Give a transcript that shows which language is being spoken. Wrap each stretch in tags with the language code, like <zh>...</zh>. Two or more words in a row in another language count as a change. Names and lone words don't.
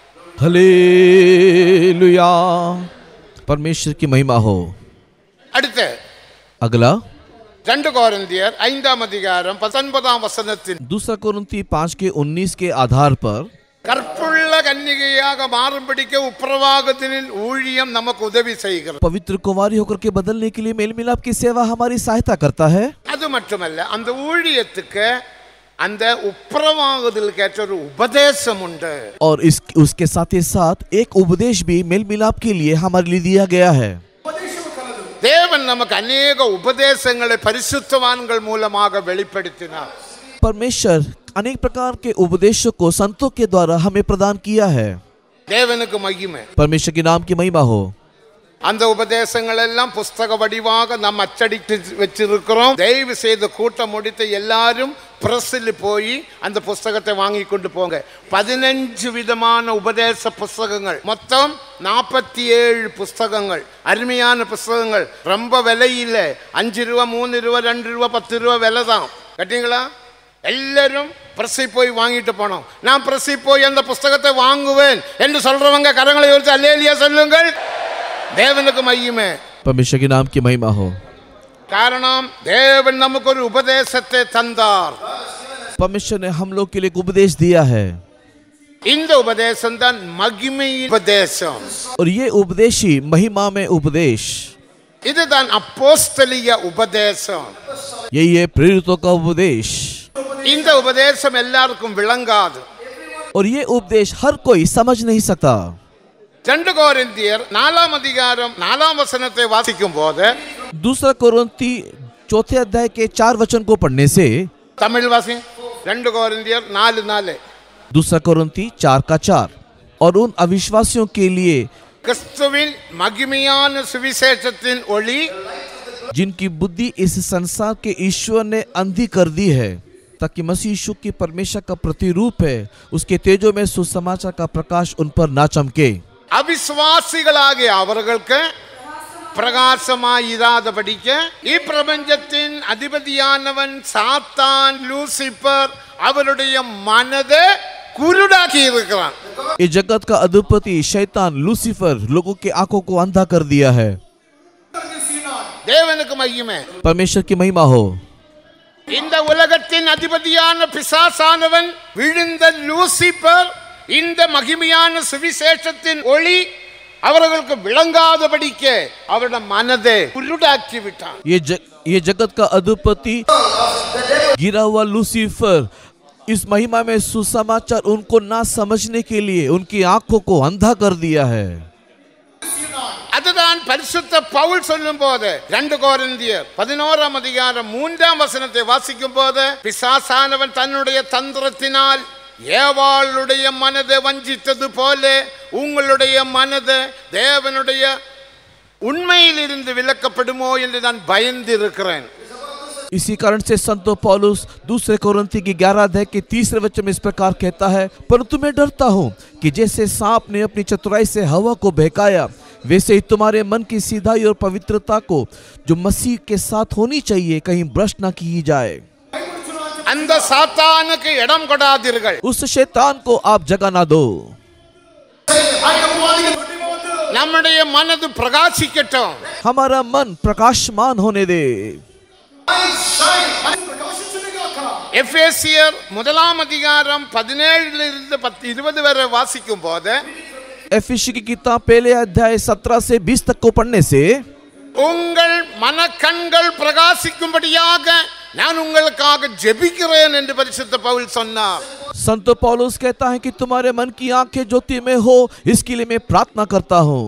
<hi>हालेलुया परमेश्वर की महिमा हो।</hi> <ta>அடுத்து</ta> <hi>अगला</hi> <ta>2 कोरिन्थियर 5ஆம் அதிகாரம் 19ஆம் வசனத்தின்</ta> <hi>दूसरा कोरिन्थी 5 के 19 के आधार पर</hi> <ta>கற்புள்ள கன்னிகையாக மாறும்படிக்கு உப்பிரவாகத்தின் ஊழியம் நமக்கு உதவி செய்கிறது.</ta> <hi>पवित्र कुंवारी होकर के बदलने के लिए मेल मिलाप की सेवा हमारी सहायता करता है।</hi> <ta>அது மட்டுமல்ல, அந்த ஊழியத்துக்கு அந்த உப்பிரவாகத்தில் கேட்ட ஒரு உபதேசம் உண்டு.</ta> <hi>और उसके साथ ही साथ एक उपदेश भी मेल मिलाप के लिए हमारे लिए दिया गया है।</hi> <ta>தேவன் நமக்கு अनेक உபதேசங்களை பரிசுத்தவான்கள் மூலமாக வெளிப்படுத்தினார்.</ta> <hi>परमेश्वर अनेक प्रकार के उपदेशों को संतों के द्वारा हमें प्रदान किया है।</hi> <ta>தேவனுக்கு மகிமை.</ta> <hi>परमेश्वर के नाम की महिमा हो।</hi> <ta>அந்த உபதேசங்கள் எல்லாம் புஸ்தக வடிவாக நாம் அச்சடித்து வச்சிருக்கிறோம். தயவு செய்து கூட்டம் முடித்து எல்லாரும் பிரஸ்ஸில் போய் அந்த புஸ்தகத்தை வாங்கி கொண்டு போங்க. 15 விதமான உபதேச புஸ்தகங்கள், மொத்தம் 47 புஸ்தகங்கள், அருமையான புஸ்தகங்கள். ரொம்ப விலை இல்லை, 5 ரூபா 3 ரூபா 2 ரூபா 10 ரூபா விலை தான். கட்டிங்களா? எல்லாரும் பிரஸ்ஸை போய் வாங்கிட்டு போனோம். நான் பிரஸ்ஸை போய் அந்த புஸ்தகத்தை வாங்குவேன் என்று சொல்றவங்க கரங்களை உயர்த்தி அல்லேலூயா சொல்லுங்கள். தேவனுக்கு மகிமை.</ta> <hi>परमेश्वर के नाम की महिमा हो।</hi> <ta>காரணம் தேவன் நமக்கு ஒரு உபதேசத்தை தந்தார்.</ta> <hi>परमेश्वर ने हम लोग के लिए एक उपदेश दिया है।</hi> <ta>இந்த உபதேசம் தான் மகிமை உபதேசம்.</ta> <hi>और ये उपदेश ही महिमा में उपदेश,</hi> <ta>இதுதான் அப்போஸ்தலிய உபதேசம்.</ta> <hi>यही है प्रेरितों का उपदेश।</hi> <ta>இந்த உபதேசம் எல்லாருக்கும் விளங்காது.</ta> <hi>और ये उपदेश हर कोई समझ नहीं सकता।</hi> <ta>2 कोरिन्थियर 4ஆம் அதிகாரம் 4ஆம் வசனத்தை வாசிக்கும் போது,</ta> <hi>दूसरा कोरिन्थी 4 अध्याय के 4 वचन को पढ़ने से,</hi> <ta>தமிழ் வாசி 2 कोरिन्थियर 4:4,</ta> <hi>दूसरा कोरिन्थी 4 का 4, और उन अविश्वासियों के लिए</hi> <ta>கிறிஸ்துவின் மகிமையான சுவிசேஷத்தின் ஒளி</ta> <hi>जिनकी बुद्धि इस संसार के ईश्वर ने अंधी कर दी है, ताकि मसीह यीशु की परमेश्वर का प्रतिरूप है, उसके तेजो में सुसमाचार का प्रकाश उन पर ना चमके।</hi> <ta>அவிசுவாசிகளாகிய அவர்களுக்கு பிரகாசமாயிராதபடிக்கு இப்பிரபஞ்சத்தின் அதிபதியானவன் சாத்தான் லூசிபர் அவருடைய மனதை குருடாக்கி இருக்கிறான்.</ta> <hi>इस जगत का अधिपति शैतान लूसीफर लोगों की आंखों को अंधा कर दिया है।</hi> <ta>தேவனுக்கு மகிமை.</ta> <hi>परमेश्वर की महिमा हो।</hi> <ta>இந்த உலகத்தின் அதிபதியான பிசாசானவன் விழுந்த லூசிபர் இந்த மகிமையான சுவிசேஷத்தின் ஒளி அவர்களுக்கு விளங்காதபடிக்கு அவருடைய மனதை குருடாக்கி விட்டான்.</ta> <hi>ये जगत का अधिपति गिरा हुआ लूसीफर इस महिमा में सुसमाचार उनको ना समझने के लिए उनकी आंखों को अंधा कर दिया है।</hi> <ta>அதுதான் பரிசுத்த பவுல் சொல்லும் போது 2 கொரிந்தியர் 11ஆம் அதிகாரம் 3ஆம் வசனத்தை வாசிக்கும் போது, பிசாசானவன் தன்னுடைய தந்திரத்தினால் ஏவாளுடைய மனதை வஞ்சித்தது போல உங்களுடைய மனது தேவனுடைய உண்மையிலிருந்து விலக்கப்படுமோ என்று நான் பயந்து இருக்கிறேன்.</ta> <hi>इसी कारण से संत पौलुस दूसरे कोरिन्थी की 11 अध्याय के 3 वचन में इस प्रकार कहता है, परंतु मैं डरता हूँ कि जैसे सांप ने अपनी चतुराई से हवा को बहकाया, वैसे ही तुम्हारे मन की सीधाई और पवित्रता को जो मसीह के साथ होनी चाहिए कहीं भ्रष्ट न की जाए।</hi> <ta>அந்த சாத்தானுக்கு இடம் கொடாதீர்கள்.</ta> <hi>उस शैतान को आप जगह ना दो।</hi> <ta>நம்முடைய மனது பிரகாசிக்கட்டும்.</ta> <hi>हमारा मन प्रकाशमान होने दे।</hi> <ta>எபேசியர் 1ஆம் அதிகாரம் 17 20 வரை வாசிக்கும் போது,</ta> <hi>एफिसी की किताब पहले अध्याय 17 से 20 तक को पढ़ने से</hi> <ta>உங்கள் மனக்கண்கள் பிரகாசிக்கும்படியாக நான் உங்களுக்காக ஜெபிக்கிறேன் என்று பரிசுத்த பவுல் சொன்னார்.</ta> <hi>संत पौलुस कहता है कि तुम्हारे मन की आंखें ज्योति में हो, इसके लिए मैं प्रार्थना करता हूँ.</hi>